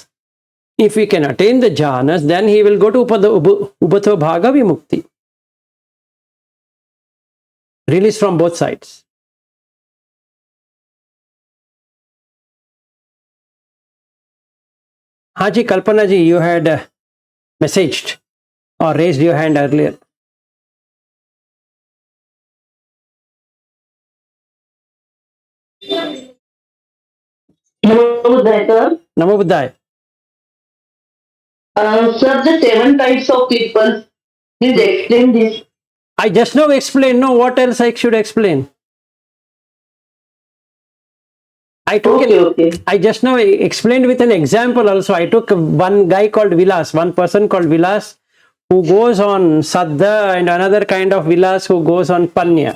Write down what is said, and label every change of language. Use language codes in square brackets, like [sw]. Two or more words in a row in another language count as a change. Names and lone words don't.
[en] If he can attain the jhanas, then he will go to [pi] Upato Bhaga Vimukti. [en] Release from both sides. Haji Kalpana ji, you had messaged or raised your hand earlier. [pi] Namo Buddhaya, sir. Namo Buddhaya. [en] Sir, the 7 types of people. Please explain this. I just now explained. No, what else I should explain? I took Okay. I just now explained with an example also. I took one guy called Vilas, one person called Vilas, who goes on Saddha, and another kind of Vilas who goes on Panya.